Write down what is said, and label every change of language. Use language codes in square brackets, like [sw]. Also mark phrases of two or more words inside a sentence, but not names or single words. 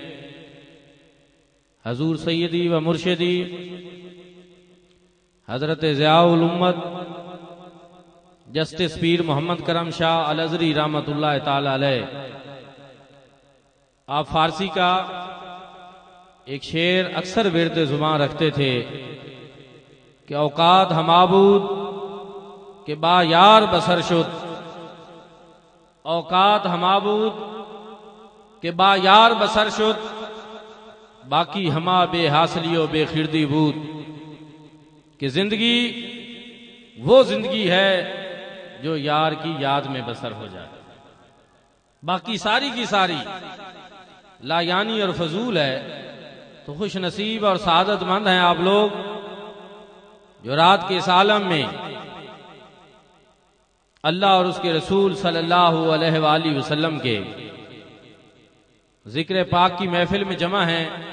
[ur] حضور سیدی و مرشدی حضرت ضیاء الامت جسٹس پیر محمد کرم شاہ الازہری [ar] رحمۃ اللہ تعالی علیہ، [ur] آپ فارسی کا ایک شعر اکثر ورد زبان رکھتے تھے کہ [fa] اوقات ہمابود کہ با یار بسر شد، اوقات ہمابود کہ با یار بسر شد، باقی ہما بے حاصلی و بے خردی بود۔ [ur] کہ زندگی وہ زندگی ہے جو یار کی یاد میں بسر ہو جائے، باقی ساری کی ساری لا یعنی اور فضول ہے۔ تو خوش نصیب اور سعادت مند ہیں آپ لوگ جو رات کے اس عالم میں اللہ اور اس کے رسول [ar] صلی اللہ علیہ وآلہ وسلم [ur] کے ذکر پاک کی محفل میں جمع ہیں۔